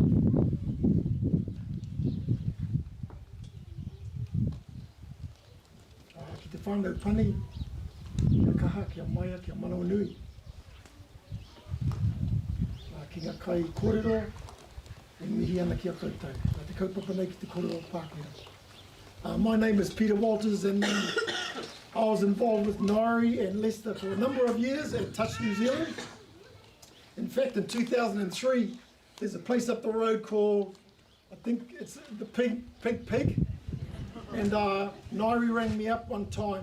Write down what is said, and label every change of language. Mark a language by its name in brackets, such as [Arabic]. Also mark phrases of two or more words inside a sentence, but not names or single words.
[Māori] Ki te whānau pani. Kia kaha, kia maia, kia manawa nui. Ki ngā kai kōrero. E mihi ana ki a koutou. Te kaupapa nei ki te kōrero Pākehā. [English] My name is Peter Walters, and I was involved with Ngaire and Leicester for a number of years at Touch New Zealand. In fact, in 2003, there's a place up the road called, I think it's the Pink Pig, and Ngaire rang me up one time.